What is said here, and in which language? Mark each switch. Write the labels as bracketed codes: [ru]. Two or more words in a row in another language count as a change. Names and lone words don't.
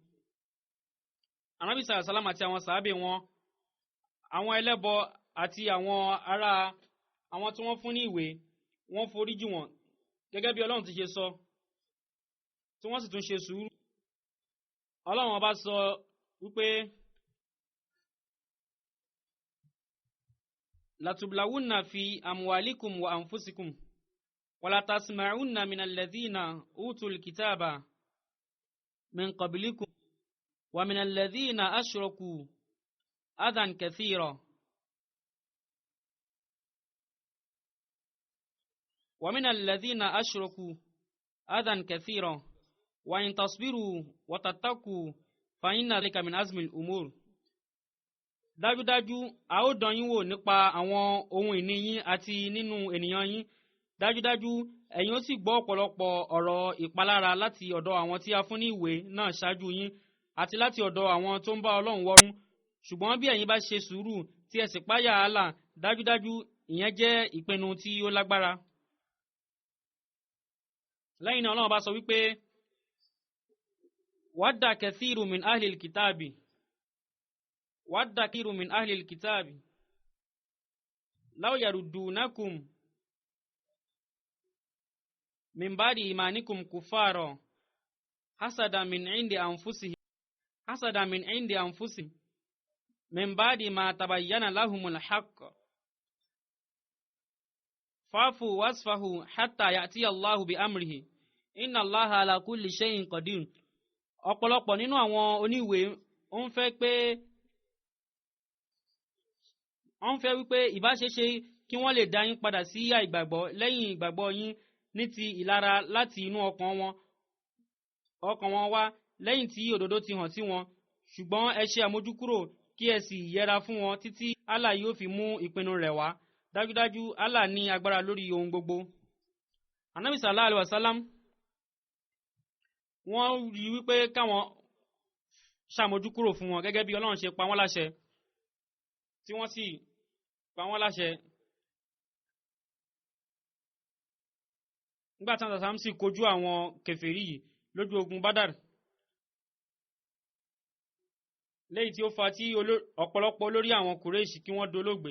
[yo] Ànábì sallam àti àwọn sàábé wọn, àwọn ẹlẹ́bọ àti àwọn tí wọ́n fún ní ìwé, wọ́n foríjì wọn gẹ́gẹ́ bí Ọlọ́run ti ṣe sọ, tí wọ́n sì tún ṣe sùúrù. Ọlọ́run ọba sọ wípé [ar] لتبلون في أموالكم وأنفسكم ولتسمعن من الذين أوتوا الكتاب من قبلكم ومن الذين أشركوا أذى كثيرا ومن الذين أشركوا أذى كثيرا وإن تصبروا وتتقوا فإن ذلك من عزم الأمور. [yo] Dájúdájú a ó dán yín wò nípa àwọn ohun ìní yín àti nínú ènìyàn yín. Dájúdájú ẹ̀yin ó sì gbọ́ ọ̀pọ̀lọpọ̀ ọ̀rọ̀ ìpalára láti ọ̀dọ̀ àwọn tí a fún ní ìwé náà ṣáájú yín àti láti ọ̀dọ̀ àwọn tó ń bá Ọlọ́run wọ́run. Ṣùgbọ́n bí ẹ̀yin bá ṣe sùúrù tí ẹ sì páyà Allah, dájúdájú ìyẹn jẹ́ ìpinnu tí ó lágbára. Lẹ́yìn náà Ọlọ́run bá sọ wípé [ar] ود كثير من أهل الكتاب لو يردونكم من بعد إيمانكم كفارا حسدا من عند أنفسهم من بعد ما تبين لهم الحق فاعفوا واصفحوا حتى يأتي الله بأمره إن الله على كل شيء قدير. [yo] Ọ̀pọ̀lọpọ̀ nínú àwọn oníwèé ó ń fẹ́ wípé ìbáṣeṣe kí wọ́n lè dá yín padà sí àìgbàgbọ́ lẹ́yìn ìgbàgbọ́ yín ní ti ìlara láti inú ọkàn wọn wá lẹ́yìn tí òdodo ti hàn sí wọn. Ṣùgbọ́n ẹ ṣe àmójúkúrò kí ẹ sì yẹra fún wọn títí Allah yóò fi mú ìpinnu rẹ̀ wá. Dájúdájú Allah ní agbára lórí ohun gbogbo. Ànábì [ar] صلى الله عليه وسلم [yo] wọ́n rí wípé káwọn ṣàmójúkúrò fún wọn gẹ́gẹ́ bí Ọlọ́run ṣe pa wọ́n láṣẹ, tí wọ́n sì pa wọ́n láṣẹ. Nígbà tí àwọn sì kojú àwọn kèfèrí yìí lójú ogun Badar, léyìí tí ó fa tí ọ̀pọ̀lọpọ̀ olórí àwọn Kùrẹ́ṣì kí wọ́n dolóògbé.